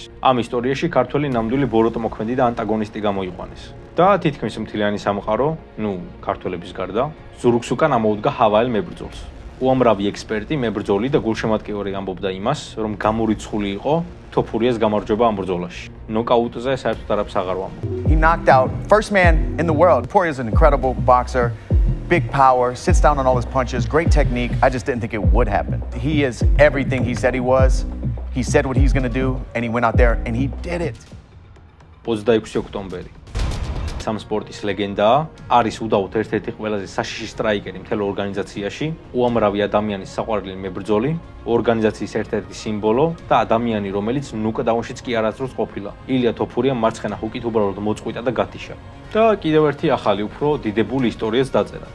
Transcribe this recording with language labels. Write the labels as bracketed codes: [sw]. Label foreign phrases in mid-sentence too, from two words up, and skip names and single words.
[ka] ამ ისტორიაში ქართველი ნამდვილი ბოროტმოქმედი და ანტაგონისტი გამოიყვანეს. და თითქმის მთლიანი სამყარო, ქართველების გარდა, ზურგს უკან ამოუდგა ჰავალ მებრძოლს. უამრავი ექსპერტი, მებრძოლი და გულშემატკივარი ამბობდა იმას, რომ გამორიცხული იყო თოფურიას გამარჯვება ამ ბრძოლაში. ნოკაუტზე საერთოდ არაფერს აღარ ვამბობ. [en] He knocked out first man in the world. Poirier's an incredible boxer, big power, sits down on all his punches, great technique. I just didn't think it would happen. He is everything he said he was. He said what he's going to do and he went out there and he did it. [ka] 26 ოქტომბერი. სამ სპორტის ლეგენდაა, არის უდაოდ ერთ-ერთი ყველაზე საშიში სტრაიკერი მთელ ორგანიზაციაში, უამრავი ადამიანის საყვარელი მებრძოლი, ორგანიზაციის ერთ-ერთი სიმბოლო და ადამიანი, რომელიც ნოკდაუნშიც კი არასდროს ყოფილა. ილია თოფურიამ მარცხენა ჰუკით უბრალოდ მოწყვიტა და გათიშა. და კიდევ ერთი ახალი, უფრო დიდებული ისტორიაც დაწერა.